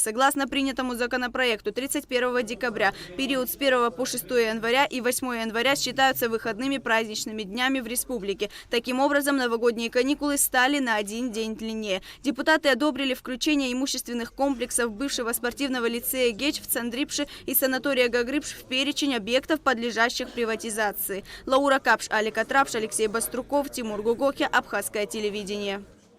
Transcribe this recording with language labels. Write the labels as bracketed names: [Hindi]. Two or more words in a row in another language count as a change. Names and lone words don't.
[Russian] Согласно принятому законопроекту, 31 декабря, период с 1 по 6 января и 8 января считаются выходными праздничными днями в республике. Таким образом, новогодние каникулы стали на 1 день длиннее. Депутаты одобрили включение имущественных комплексов бывшего спортивного лицея ГЕЧ в Цандрипше и санатория Гагрипш в перечень объектов, подлежащих приватизации. Лаура Капш, Алика Трапш, Алексей Баструков, Тимур Гугохи, Абхазское телевидение.